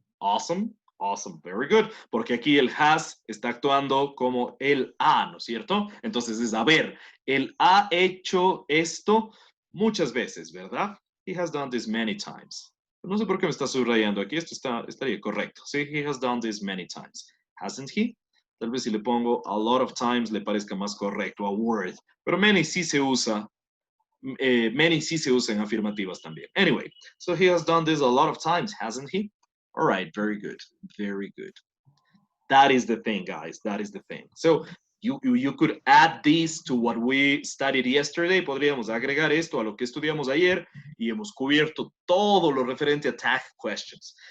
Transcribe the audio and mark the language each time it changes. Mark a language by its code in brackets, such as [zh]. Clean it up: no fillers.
[en] Awesome, awesome, very good. [es] Porque aquí el has está actuando como el ha, ¿no es cierto? Entonces es, a ver, él ha hecho esto muchas veces, ¿verdad? [en] He has done this many times. [es] No sé por qué me está subrayando aquí. Esto estaría correcto. [en] Sí, he has done this many times. Hasn't he? [es] Tal vez si le pongo [en] a lot of times [es] le parezca más correcto a word. Pero many sí se usa. Many sí se usa en afirmativas también. [en] Anyway, so he has done this a lot of times, hasn't he? All right, very good, very good. That is the thing, guys. That is the thing. So you could add this to what we studied yesterday. [es] Podríamos agregar esto a lo que estudiamos ayer y hemos cubierto todo lo referente a tag questions.